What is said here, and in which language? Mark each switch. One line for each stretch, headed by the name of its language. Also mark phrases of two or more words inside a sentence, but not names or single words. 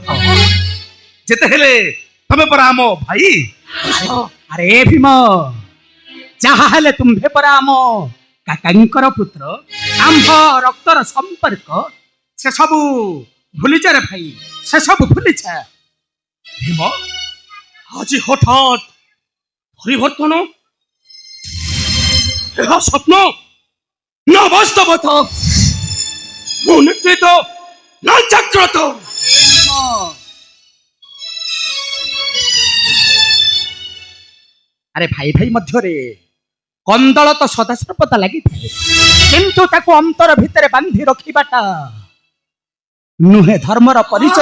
Odia: ଯେତେ ହେଲେ ତମେ ପରା ଆମ ଭାଇ। ଆରେ ଭୀମ ଯାହା ହେଲେ ତୁମ୍ଭେ ପରା ଆମ କାକାଙ୍କର ପୁତ୍ର, ଆମ୍ଭ ରକ୍ତର ସମ୍ପର୍କ। ସେ ସବୁ ଭୁଲିଯା ରେ ଭାଇ, ସେ ସବୁ ଭୁଲିଯା। ଭୀମ ଆଜି ହଠାତ୍ ପରିବର୍ତ୍ତନ ଏହା ସ୍ୱପ୍ନ ନା ବାସ୍ତବତା ମୁଁ ନିଶ୍ଚିତ ନା ଜାଗ୍ରତ ଆରେ ଭାଇ ଭାଇ ମଧ୍ୟରେ କନ୍ଦଳ ତ ସଦାସର୍ବଦା ଲାଗିଥାଏ କିନ୍ତୁ ତାକୁ ଅନ୍ତର ଭିତରେ ବାନ୍ଧି ରଖିବାଟା ନୁହେଁ ଧର୍ମର ପରିଚୟ